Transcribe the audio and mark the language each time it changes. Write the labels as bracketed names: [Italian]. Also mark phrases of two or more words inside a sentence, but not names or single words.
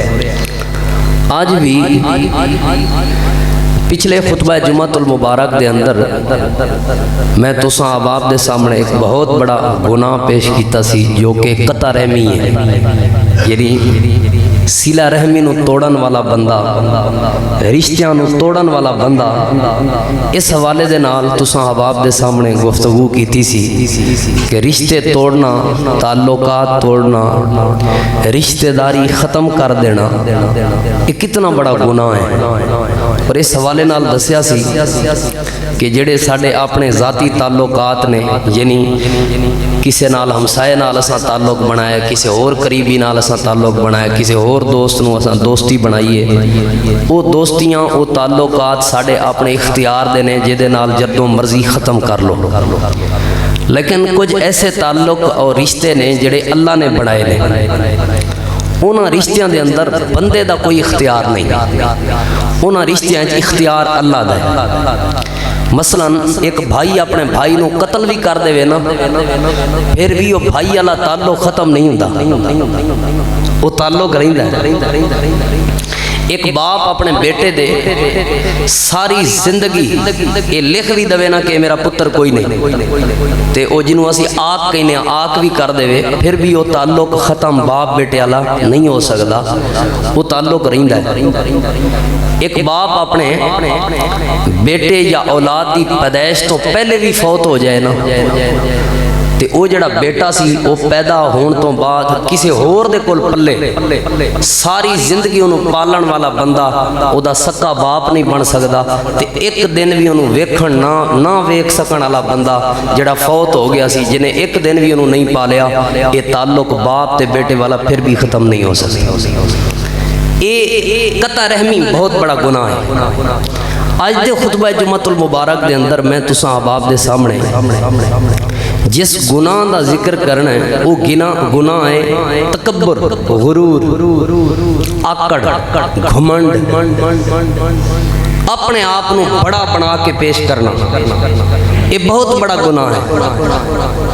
[Punjabi] آج بھی پچھلے خطبہ جمعۃ المبارک دے اندر میں تساں احباب دے سامنے ایک بہت بڑا گناہ پیش کیتا سی جو کہ قطع رحمی ہے، یعنی صلہ رحمی نو توڑن والا بندہ، رشتیاں نو توڑن والا بندہ، اس حوالے دے نال تساں احباب دے سامنے گفتگو کیتی سی کہ [Urdu] رشتے توڑنا، تعلقات توڑنا، رشتہ داری ختم کر دینا یہ کتنا بڑا گناہ ہے۔ [Punjabi] اور اس حوالے نال دسیا سی کہ جڑے ساڈے اپنے ذاتی تعلقات نے، یعنی کسے نال ہمسائے نال اساں تعلق بنایا، کسے اور قریبی نال اساں تعلق بنایا، کسے اور دوست نو اساں دوستی بنائیے، وہ دوستیاں، وہ تعلقات ساڈے اپنے اختیار دے نے، جدے نال جدوں مرضی ختم کر لو، لیکن کچھ ایسے تعلق اور رشتے نے جڑے اللہ نے بنائے نے، انہاں رشتیاں دے اندر بندے دا کوئی اختیار نہیں، انہاں رشتیاں وچ اختیار اللہ دا ہے۔ مثلا ایک بھائی اپنے بھائی نو قتل بھی کر دے نا، پھر بھی وہ بھائی والا تعلق ختم نہیں ہوندا، وہ تعلق رہندا ہے۔ ایک باپ اپنے بیٹے دے ساری زندگی یہ لکھ بھی دے نا کہ میرا پتر کوئی نہیں تے او جنوں اسی آگ کہنے آگ بھی کر دے پھر بھی وہ تعلق ختم باپ بیٹے والا نہیں ہو سکتا، وہ تعلق رہندا ہے۔ ایک باپ اپنے بیٹے یا اولاد دی پیدائش تو پہلے بھی فوت ہو جائے نا تے او جڑا بیٹا سی او پیدا ہون تو بعد کسی ہور دے کول پلے ساری زندگی انہوں پالن والا بندہ او دا سکا باپ نہیں بن سکدا تے ایک دن بھی انہوں ویکھن نہ ویکھ سکن والا بندہ جڑا فوت ہو گیا سی جنہیں ایک دن بھی انہوں نہیں پالیا، یہ تعلق باپ تے بیٹے والا پھر بھی ختم نہیں ہو سکتا۔ [Urdu] یہ قطع رحمی بہت بڑا گناہ ہے۔ [Punjabi] آج دے خطبہ جمعۃ المبارک دے اندر میں تساں احباب دے سامنے جس گناہ دا ذکر کرنا ہے وہ گناہ ہے تکبر، غرور، آکڑ، گھمنڈ، [Urdu] اپنے آپ کو بڑا بنا کے پیش کرنا، یہ بہت بڑا گناہ ہے۔